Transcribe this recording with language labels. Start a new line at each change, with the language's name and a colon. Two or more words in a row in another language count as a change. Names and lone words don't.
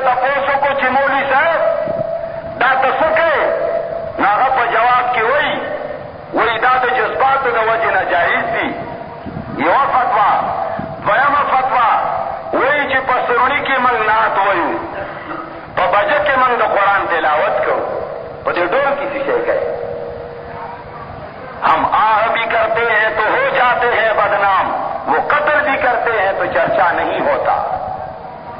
Pashto: تپوس وکړو چې مولوي صاحب دا ته څه کوې نو هغه په جواب کې وایي دا د جذباتو د وجې نه جایز دي یوه فتوا دویمه فتوا وایي چې په سروني کې موږ نعت وایو په بجه کې موږ د قرآن تلاوت کوو په دې ډول کې څه شی کوي
Urdu: ہم آہ بھی کرتے ہیں تو ہو جاتے ہیں بدنام وہ قتل بھی کرتے ہیں تو چرچا نہیں ہوتا